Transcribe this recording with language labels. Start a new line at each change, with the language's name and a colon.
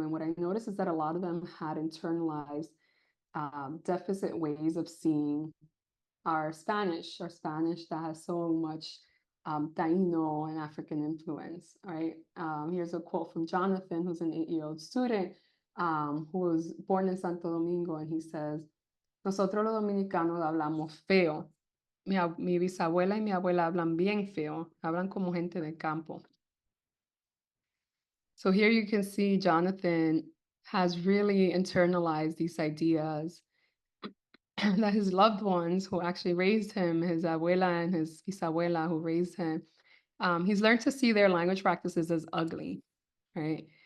English: And what I noticed is that a lot of them had internalized deficit ways of seeing our Spanish that has so much Taíno and African influence, right? Here's a quote from Jonathan, who's an 8-year-old student who was born in Santo Domingo, and he says,
Spanish: nosotros los dominicanos hablamos feo. Mi bisabuela y mi abuela hablan bien feo, hablan como gente de campo.
English: So here you can see Jonathan has really internalized these ideas that his loved ones who actually raised him, his abuela and his bisabuela who raised him, he's learned to see their language practices as ugly, right?